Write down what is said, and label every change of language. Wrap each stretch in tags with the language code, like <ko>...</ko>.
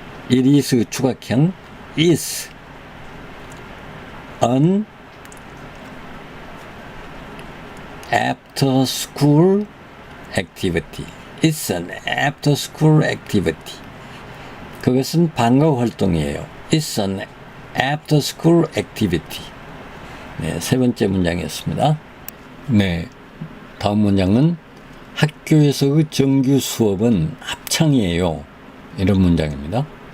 <en>it is</en> <ko>추각형</ko> <en>is an after school activity. It's an after school activity.</en> <ko>그것은 방과 후 활동이에요.</ko> <en>It's an after school activity.</en> <ko>네, 세 번째 문장이었습니다. 네, 다음 문장은 학교에서의 정규 수업은 합창이에요. 이런 문장입니다.</ko>